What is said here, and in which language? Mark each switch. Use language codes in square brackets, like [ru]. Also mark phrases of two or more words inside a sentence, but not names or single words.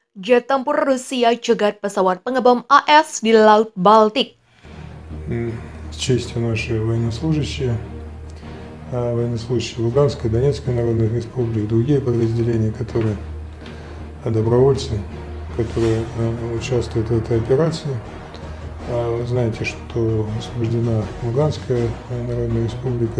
[id] Jet tempur Rusia cegat pesawat pengebom AS di Laut Baltik. [ru] С честью наши военнослужащие Луганской, Донецкой народных республик, другие подразделения, которые добровольцы, которые участвуют в этой операции. Вы знаете, что освобождена Луганская народная республика.